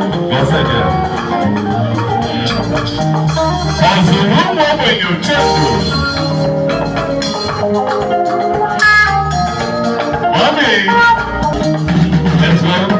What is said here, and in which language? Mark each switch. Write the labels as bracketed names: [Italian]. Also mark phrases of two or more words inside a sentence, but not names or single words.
[English] Yes, I do. [Igbo] Ọzụzụ ụmụ ogbenye Uchendu. Mami. [English] Let's go.